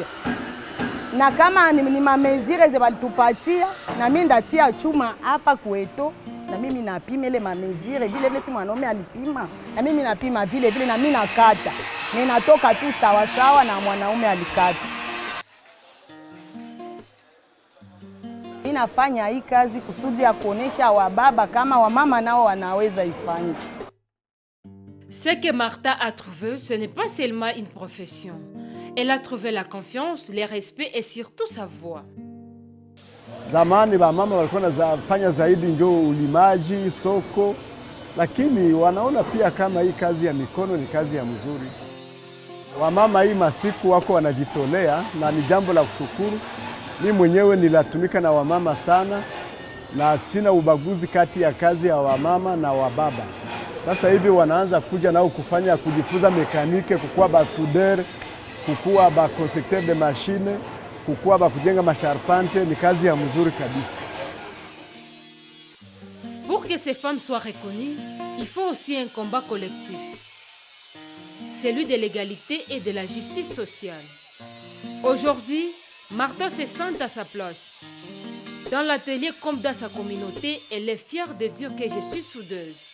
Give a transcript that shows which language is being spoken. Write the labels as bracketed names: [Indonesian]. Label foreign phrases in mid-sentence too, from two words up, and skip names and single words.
[Swahili] Na kama ni mamezire ze balitupatia na mimi ndatia chuma hapa kwetu na mimi napima ile mamezire vile vile, si mwanaume alipima, na mimi napima vile vile, na mimi nakata, ninatoka tu sawa sawa na mwanaume alikata. Ninafanya hii kazi kusudi ya kuonesha wababa kama wamama nao wanaweza ifanya. [French] Ce que Martha a trouvé, ce n'est pas seulement une profession. Elle a trouvé la confiance, le respect et surtout sa voix. [Swahili] Zamani wamama walikuwa wanafanya zaidi ndio ulimaji, soko, lakini wanaona pia kama hii kazi ya mikono ni kazi ya mzuri. Wamama hii masiku wako wanajitolea na ni jambo la kushukuru. Mimi mwenyewe nilatumika na wamama sana na sina ubaguzi kati ya kazi ya wamama na wababa. Sasa hivi wanaanza kuja nao kufanya kujifunza mekanike, kukuwa basudere, kukuwa ba [French] constructeur de machine, [Swahili] kukuwa ba kujenga masharpante, ni kazi ya mzuri kabisa. [French] Pour que ces femmes soient reconnues, il faut aussi un combat collectif. Celui de l'égalité et de la justice sociale. Aujourd'hui, Martha se sent à sa place. Dans l'atelier comme dans sa communauté, elle est fière de dire que je suis soudeuse.